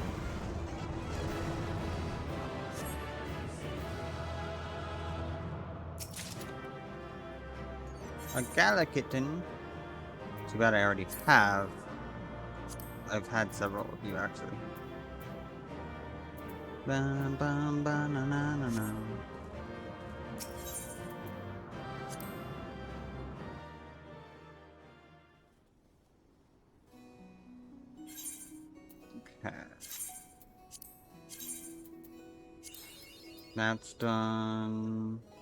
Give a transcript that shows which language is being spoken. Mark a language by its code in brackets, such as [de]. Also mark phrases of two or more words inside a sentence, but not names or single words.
[en] A Galakitten. Too bad I already have. I've had several of you actually. Bum, bum, ba, na, na, na, na. Okay. That's done.